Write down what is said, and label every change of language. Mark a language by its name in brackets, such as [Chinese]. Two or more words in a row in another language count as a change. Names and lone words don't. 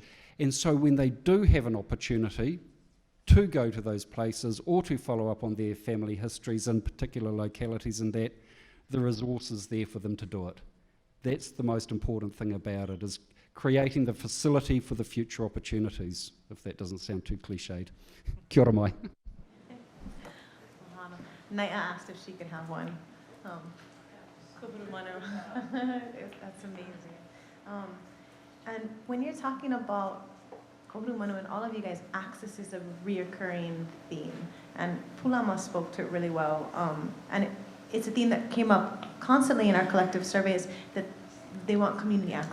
[English] And so when they do have an opportunity to go to those places or to follow up on their family histories in particular localities and that, the resources there for them to do it. That's the most important thing about it, is creating the facility for the future opportunities, if that doesn't sound too cliched. [Māori] Kia ora mai. [English] Naia asked if she could have one. That's amazing. And when you're talking about Kahuru Manu and all of you guys, access is a reoccurring theme. And Pūlama spoke to it really well. And it's a theme that came up constantly in our collective surveys, that they want community access.